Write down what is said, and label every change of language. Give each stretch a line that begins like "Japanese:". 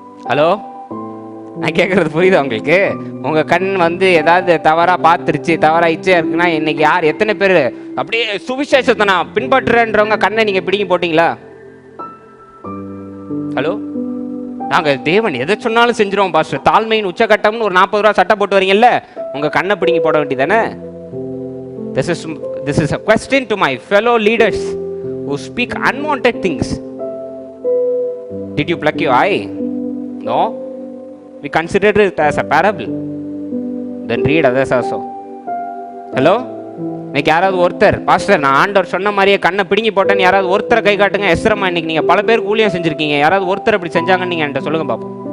Tamil: Hello, நான் கேட்குறது புரியுதா உங்களுக்கு? உங்கள் கண் வந்து ஏதாவது தவறாக பார்த்துருச்சு, தவறாயிச்சே இருக்குன்னா இன்னைக்கு யார் எத்தனை பேர் அப்படியே சுவிசேஷத்தை நான் பின்பற்றுறேன்றவங்க கண்ணை நீங்கள் பிடிங்கி போட்டிங்களா? ஹலோ, நாங்கள் தேவன் எதை சொன்னாலும் செஞ்சிருவோம் பாஸ்டர், தாழ்மையின் உச்சகட்டம்னு ஒரு 40 ரூபா சட்டை போட்டு வரீங்கல்ல, உங்கள் கண்ணை பிடிங்கி போட வேண்டியதானே?
English: This is a question to my fellow leaders who speak unwanted things. Did you pluck your eye? No. We consider it as a parable. Then read others also. Hello?
Tamil: இன்னைக்கு யாராவது ஒருத்தர் பாஸ்டர் நான் ஆண்டவர் சொன்ன மாதிரியே கண்ணை பிடுங்கி போட்டேன்னு யாராவது ஒருத்தரை கை காட்டுங்க. எஸ்ரமா இன்னைக்கு நீங்கள் பல பேர் ஊழியம் செஞ்சுருக்கீங்க, யாராவது ஒருத்தர் அப்படி செஞ்சாங்கன்னு நீங்கள் என்கிட்ட சொல்லுங்க பார்ப்போம்.